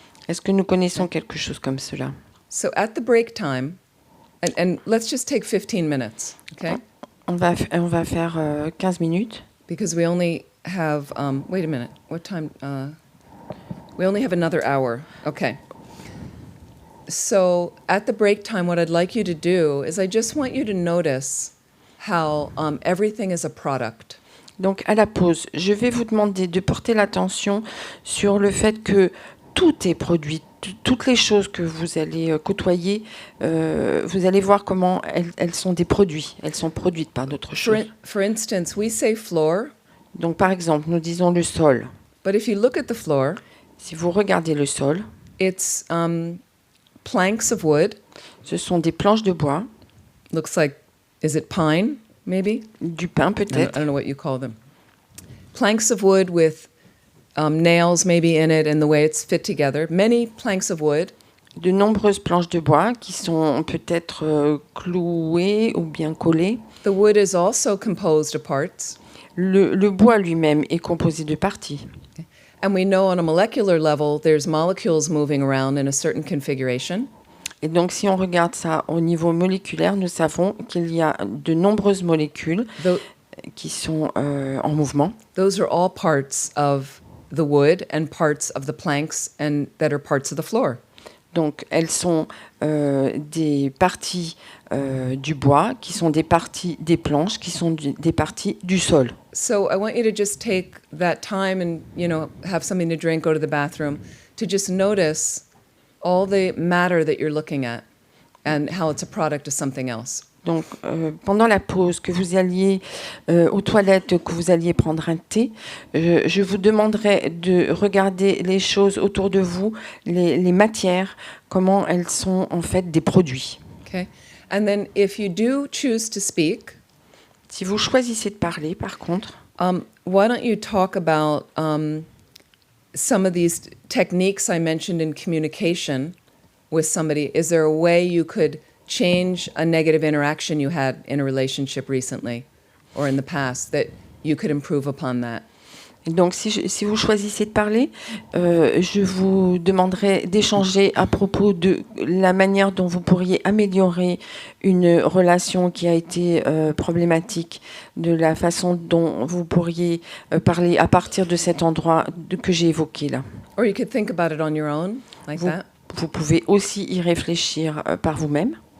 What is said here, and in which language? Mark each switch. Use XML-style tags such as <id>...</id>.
<fr>Est-ce que nous connaissons quelque chose comme cela?</fr> <en>So at the break time, and let's just take 15 minutes, okay?</en> <fr>On va faire 15 minutes.</fr> <en>Because we only have, wait a minute, what time? We only have another hour. Okay. So at the break time, what I'd like you to do is I just want you to notice how everything is a product.</en> <fr>Donc à la pause, je vais vous demander de porter l'attention sur le fait que tout est produit. Toutes les choses que vous allez côtoyer, vous allez voir comment elles sont des produits. Elles sont produites par d'autres choses.</fr> <en>For instance, we say floor.</en> <fr>Donc par exemple, nous disons le sol.</fr> <en>But if you look at the floor,</en> <fr>si vous regardez le sol,</fr> <en>it's planks of wood.</en> <fr>Ce sont des planches de bois.</fr> <en>Looks like, is it pine, maybe?</en> <fr>Du pin, peut-être.</fr> <en>I don't know what you call them. Planks of wood with nails maybe in it and the way it's fit together. Many planks of wood.</en> <fr>De nombreuses planches de bois qui sont peut-être clouées ou bien collées.</fr> <en>The wood is also composed of parts.</en> <fr>Le bois lui-même est composé de parties.</fr> <en>And we know on a molecular level, there's molecules moving around in a certain configuration.</en> <fr>Et donc, si on regarde ça au niveau moléculaire, nous savons qu'il y a de nombreuses molécules qui sont en mouvement.</fr> <en>Those are all parts of the wood and parts of the planks and that are parts of the floor.</en> <fr>Donc, elles sont des parties du bois, qui sont des parties des planches, qui sont des parties du sol.</fr> <en>So I want you to just take that time and, have something to drink, go to the bathroom, to just notice all the matter that you're looking at and how it's a product of something else.</en> <fr>Donc, pendant la pause, que vous alliez aux toilettes, que vous alliez prendre un thé, je vous demanderai de regarder les choses autour de vous, les matières, comment elles sont en fait des produits.</fr> <en>Okay. And then if you do choose to speak,</en> <fr>si vous choisissez de parler, par contre,</fr> <en>why don't you talk about some of these techniques I mentioned in communication with somebody? Is there a way you could change a negative interaction you had in a relationship recently or in the past that you could improve upon that?</en> <fr>Donc, si vous choisissez de parler, je vous demanderai d'échanger à propos de la manière dont vous pourriez améliorer une relation qui a été problématique, de la façon dont vous pourriez parler à partir de cet endroit que j'ai évoqué là.</fr> <en>Or you could think about it on your own, like that.</en> <fr>Vous pouvez aussi y réfléchir par vous-même.</fr>